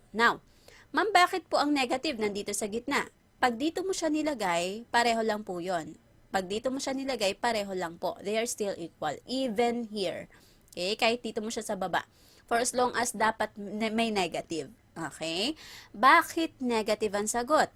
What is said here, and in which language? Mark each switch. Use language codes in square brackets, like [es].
[tl] Now, ma'am, bakit po ang negative nandito sa gitna? Pag dito mo siya nilagay, pareho lang po yon. Pag dito mo siya nilagay, pareho lang po. [en] They are still equal. Even here. Okay? [tl] Kahit dito mo siya sa baba. [en] For as long as [tl] dapat may [en] negative. Okay? [tl] Bakit negative ang sagot?